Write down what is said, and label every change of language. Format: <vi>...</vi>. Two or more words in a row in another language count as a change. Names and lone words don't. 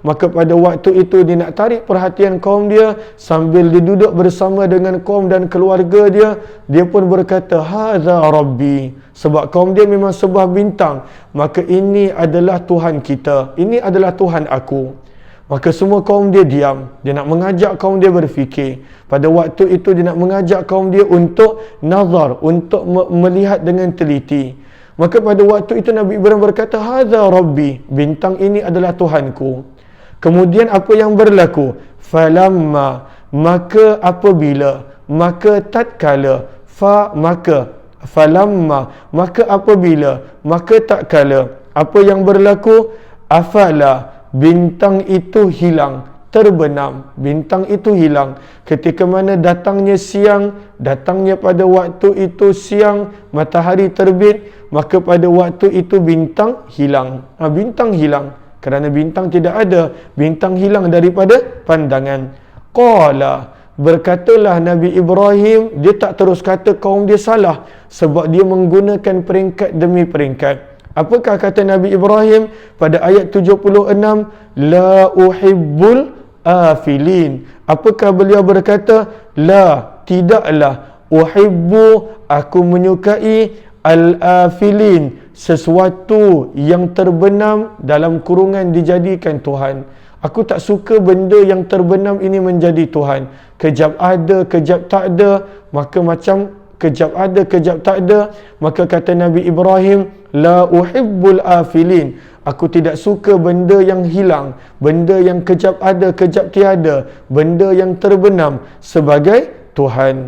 <ms>Maka pada waktu itu dia nak tarik perhatian kaum dia, sambil dia duduk bersama dengan kaum dan keluarga dia, dia pun berkata,</ms> <ar>هذا ربي,</ar> <ms>sebab kaum dia memang sembah bintang, maka ini adalah Tuhan kita, ini adalah Tuhan aku. Maka semua kaum dia diam. Dia nak mengajak kaum dia berfikir. Pada waktu itu dia nak mengajak kaum dia untuk nazar, untuk melihat dengan teliti. Maka pada waktu itu Nabi Ibrahim berkata,</ms> <ar>هذا ربي,</ar> <ms>bintang ini adalah Tuhanku. Kemudian apa yang berlaku? Falamma, maka apabila, maka tatkala, maka falamma, maka apabila, maka tatkala, apa yang berlaku? Afala, bintang itu hilang, terbenam, bintang itu hilang. Ketika mana datangnya siang, datangnya pada waktu itu siang, matahari terbit, maka pada waktu itu bintang hilang. Bintang hilang, kerana bintang tidak ada, bintang hilang daripada pandangan. Qala, berkatalah Nabi Ibrahim, dia tak terus kata kaum dia salah, sebab dia menggunakan peringkat demi peringkat. Apakah kata Nabi Ibrahim pada ayat 76?</ms> <ar>لا أحب الآفلين.</ar> <ms>Apakah beliau berkata? La, tidaklah. Uhibbu, aku menyukai al-afilin, sesuatu yang terbenam dalam kurungan dijadikan Tuhan. Aku tak suka benda yang terbenam ini menjadi Tuhan. Kejap ada, kejap tak ada, maka macam kejap ada, kejap tak ada. Maka kata Nabi Ibrahim,</ms> <ar>لا أحب الآفلين,</ar> <ms>aku tidak suka benda yang hilang, benda yang kejap ada, kejap tiada, benda yang terbenam sebagai Tuhan.</ms>